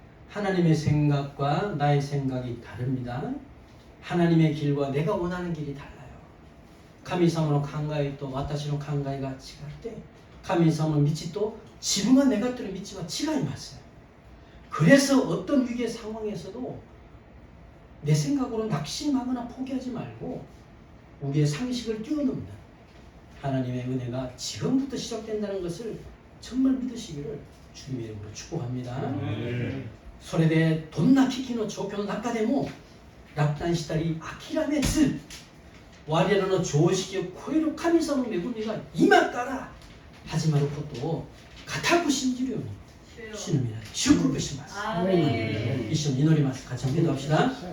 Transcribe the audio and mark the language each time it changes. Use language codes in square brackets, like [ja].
[ko] 하나님의 생각과 나의 생각이 다릅니다. 하나님의 길과 내가 원하는 길이 달라요. [ja] 神様の考えと私の考えが違って神様の道と自分が願っている道は違います。 [ko] 그래서 어떤 위기의 상황에서도 내 생각으로 낙심하거나 포기하지 말고 우리의 상식을 뛰어넘는 하나님의 은혜가 지금부터 시작된다는 것을 정말 믿으시기를 주님의 이름으로 축복합니다. [ja] それでどんな危機の状況の中でも落胆したり諦めず我らの常識を超える神様の恵みが今から始まることを固く信じるように主の皆に祝福します。一緒に祈ります。 [ko] 같이 기도합시다.